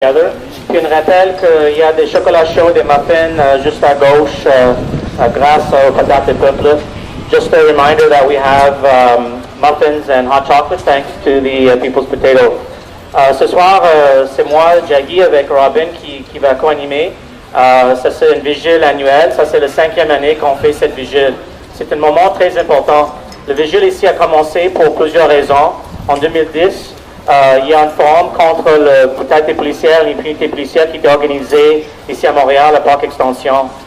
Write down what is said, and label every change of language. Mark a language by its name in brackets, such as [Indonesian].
[French] Puis on rappelle qu'il y a des chocolats chauds, des muffins juste à gauche grâce au contact des peuples. [English] Just a reminder that we have muffins and hot chocolate thanks to the People's Potato. [French] Ce soir, c'est moi, Jaggy, avec Robin qui va co-animer. Ça c'est une vigile annuelle. Ça c'est la 5e année qu'on fait cette vigile. C'est un moment très important. Le vigile ici a commencé pour plusieurs raisons. En 2010, il y a un forum contre le brutalité policière, l'impunité policière qui était organisé ici à Montréal, à Parc Extension.